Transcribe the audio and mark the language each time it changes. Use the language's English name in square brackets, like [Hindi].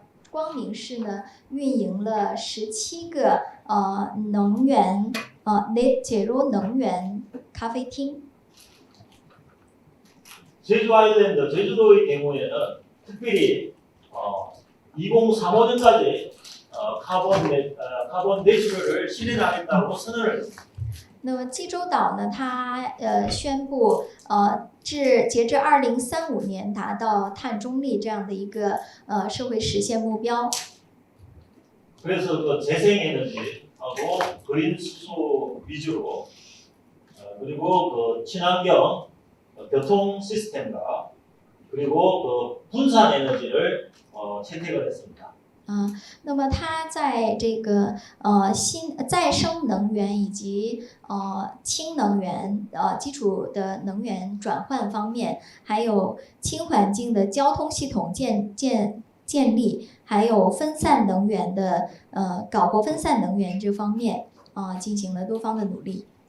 [Chinese] 光明市呢运营了17个能源net zero能源咖啡厅。 [Korean] 제주 아일랜드 제주도의 경우에는 특별히 2035년까지 카본 내추럴을 실현하겠다고 선언을 했습니다. [Chinese] 那么济州岛呢，它宣布截至2035年达到碳中立这样的一个社会实现目标。 [Korean] 그래서 그 재생에너지하고 그린 수소 위주로 그리고 그 친환경 교통 시스템과 그리고 그 분산 에너지를 채택을 했습니다. [Chinese] 那么它在这个再生能源以及氢能源基础的能源转换方面，还有轻环境的交通系统建立，还有分散能源的搞活分散能源这方面进行了多方的努力。